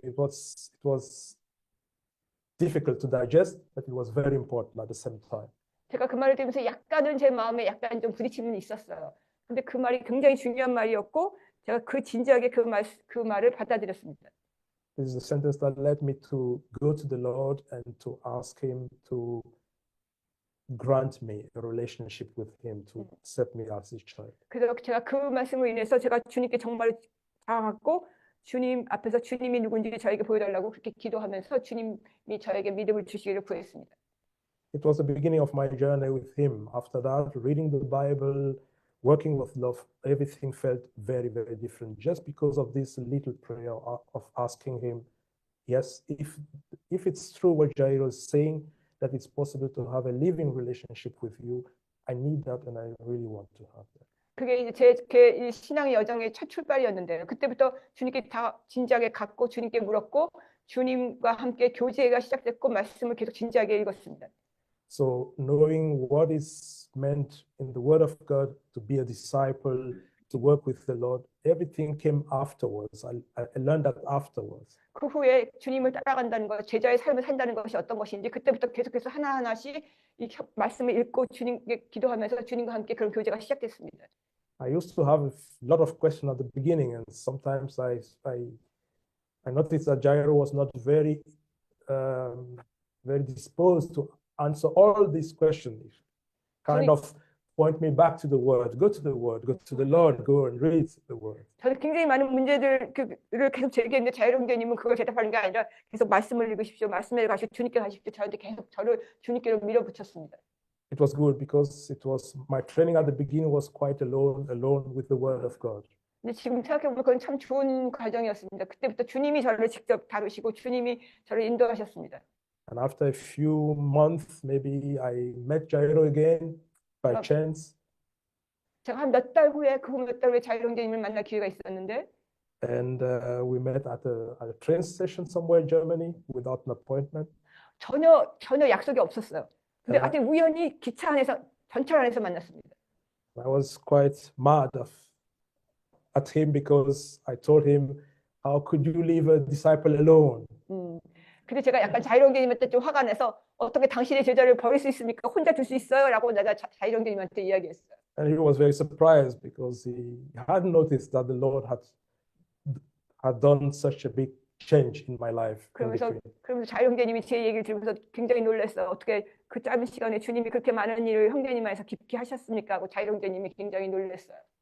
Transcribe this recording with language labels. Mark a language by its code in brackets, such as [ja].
[en] It was difficult to digest, but it was very important at the same time. [ko] 제가 그 말을 들으면서 약간은 제 마음에 약간 좀 부딪힘은 있었어요. 근데 그 말이 굉장히 중요한 말이었고 제가 진지하게 그 말을 받아들였습니다. [en] This is a sentence that led me to go to the Lord and to ask Him to grant me a relationship with Him, to accept me as His child. [ko] 그래서 제가 그 말씀으로 인해서 제가 주님께 정말 다가갔고 주님 앞에서 주님이 누군지 저에게 보여달라고 그렇게 기도하면서 주님이 저에게 믿음을 주시기를 구했습니다. [en] It was the beginning of my journey with Him. After that, reading the Bible, working with love, everything felt very, very different. Just because of this little prayer of asking Him, yes, if it's true what Jairo is saying, that it's possible to have a living relationship with you, I need that and I really want to have that. [ko] 그게 이제 제 신앙의 여정의 첫 출발이었는데요. 그때부터 주님께 다 진지하게 갔고 주님께 물었고 주님과 함께 교제가 시작됐고 말씀을 계속 진지하게 읽었습니다. [en] So knowing what is meant in the Word of God to be a disciple, to work with the Lord, everything came afterwards. I learned that afterwards. [ko] 그 후에 주님을 따라간다는 것, 제자의 삶을 산다는 것이 어떤 것인지 그때부터 계속해서 하나하나씩 이 말씀을 읽고 주님께 기도하면서 주님과 함께 그런 교제가 시작됐습니다. [en] I used to have a lot of questions at the beginning, and sometimes I noticed that Jairo was not very very disposed to answer all these questions. Kind of point me back to the Word, go to the Word, go to the Lord, go and read the Word. [ko] 저는 굉장히 많은 문제들을 계속 제기했는데 자유롱교님은 그걸 대답하는 게 아니라 계속 말씀을 읽으십시오, 말씀에 가시고 주님께 가십시오. 저한테 계속 저를 주님께로 밀어붙였습니다. [en] It was good because it was my training at the beginning was quite alone with the Word of God. [ko] 근데 지금 생각해보면 그건 참 좋은 과정이었습니다. 그때부터 주님이 저를 직접 다루시고 주님이 저를 인도하셨습니다. [en] And after a few months, maybe I met Jairo again by chance. [ko] 제가 한 몇 달 후에 자유롱교님을 만날 기회가 있었는데 [en] And we met at a train station somewhere in Germany without an appointment. [ko] 전혀 약속이 없었어요. 근데 아. 하여튼 우연히 기차 안에서 전철 안에서 만났습니다. [en] I was quite mad at him because I told him, how could you leave a disciple alone? [ko] 근데 제가 약간 자유롱교님한테 좀 화가 나서 어떻게 당신의 제자를 버릴 수 있습니까? 혼자 둘 수 있어요? 라고 내가 자유롱교님한테 이야기했어요. [en] And he was very surprised because he hadn't noticed that the Lord had done such a big change in my life. [ko] 그러면서 자유형제님이 제 얘기를 들으면서 굉장히 놀랐어요. 어떻게 그 짧은 시간에 주님이 그렇게 많은 일을 형제님 안에서 깊게 하셨습니까? 하고 자유형제님이 굉장히 놀랐어요.